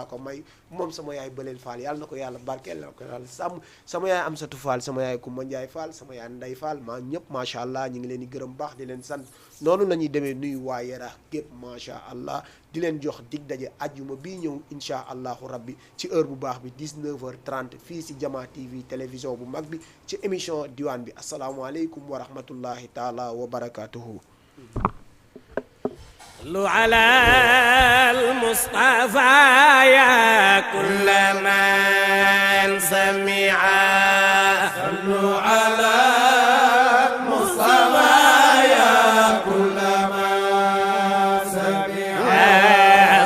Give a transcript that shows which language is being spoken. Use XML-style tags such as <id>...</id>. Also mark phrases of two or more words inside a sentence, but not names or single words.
<wo>ko may moom sama yaay Bëleel Fall yàlla na ko yàlla barkeel na ko yàlla sàmm sama yaay Amsatu Fall sama yaay Kumba Njaay Fall sama yaay Nday Fall maa ñëpp</wo> <ar>ما شاء الله</ar> <wo>ñu ngi leen di gërëm baax di leen sant noonu la ñuy demee nuyu waa Yarax gépp</wo> <ar>ما شاء الله</ar> <wo>di leen jox dig daje ajjuma bii ñëw</wo> <ar>إن شاء الله ربي</ar> <wo>ci heure bu baax bi 19h30 fii si Jama TV télévision bu mag bi ci émission diwaan bi</wo> <ar>السلام عليكم ورحمة الله تعالى وبركاته صلوا على المصطفى يا كل من سمعا صلوا على المصطفى يا كل من سمعا</ar>